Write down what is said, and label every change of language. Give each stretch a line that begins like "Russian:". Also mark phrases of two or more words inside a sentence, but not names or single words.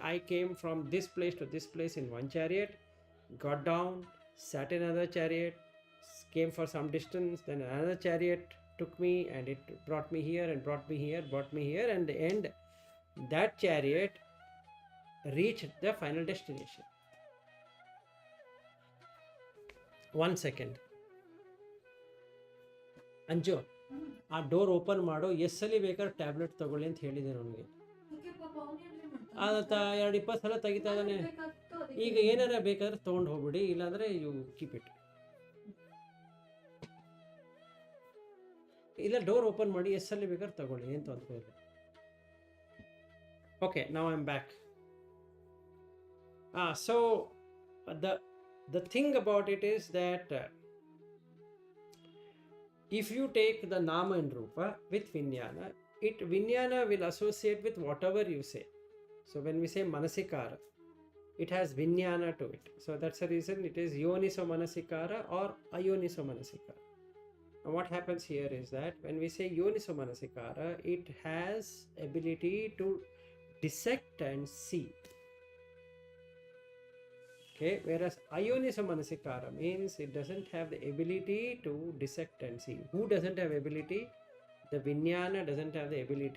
English: I came from this place to this place in one chariot, got down, sat in another chariot, came for some distance, then another chariot took me and it brought me here and brought me here, brought me here, and the end, that chariot reached the final destination. 1 second.
Kannada: ಅಂಜು ಆ
English: door open
Kannada: ಮಾಡು, ಎಸ್ಸಲ್ಲಿ ಬೇಕಾದ್ರೆ ಟ್ಯಾಬ್ಲೆಟ್ ತಗೊಳ್ಳಿ ಅಂತ ಹೇಳಿದೆ ನನಗೆ. ಆತ 20 ಸಲ ತೆಗಿತಾ ಇದ್ದಾನೆ. ಈಗ ಏನಾರ ಬೇಕಾದ್ರೆ ತೊಗೊಂಡು ಹೋಗ್ಬಿಡಿ, ಇಲ್ಲಾಂದ್ರೆ
English: you keep it.
Kannada: ಇಲ್ಲ,
English: door open
Kannada: ಮಾಡಿ ಎಸ್ಸಲ್ಲಿ ಬೇಕಾದ್ರೆ ತಗೊಳ್ಳಿ, ಏನು ತೊಂದರೆ ಇಲ್ಲ.
English: ಓಕೆ, now I am back. So the thing about it is that if you take the nama and rupa with vijnana, vijnana will associate with whatever you say. So when we say manasikara, it has vijnana to it. So that's the reason it is
Pali: yoniso manasikara
English: or
Pali: ayoniso manasikara.
English: And what happens here is that when we say
Pali: yoniso manasikara,
English: it has ability to dissect and see. Okay, whereas
Pali: ayoniso manasikara
English: means it doesn't have the ability to dissect and see. Who doesn't have ability? The vijnana doesn't have the ability.